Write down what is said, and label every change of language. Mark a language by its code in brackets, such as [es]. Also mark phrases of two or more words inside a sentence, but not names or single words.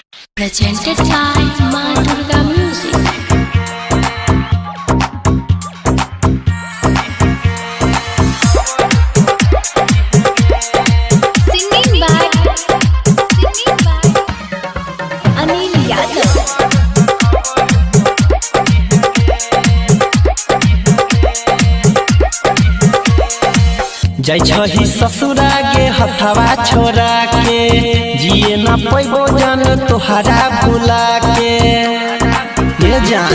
[en] Presented by Ma Durga Music. Singing by Anil Yadav. [mai] जय छही ससुरा गे हथवा छोड़ा के जिए न पैबो जन तोहरा भुला के ये जान।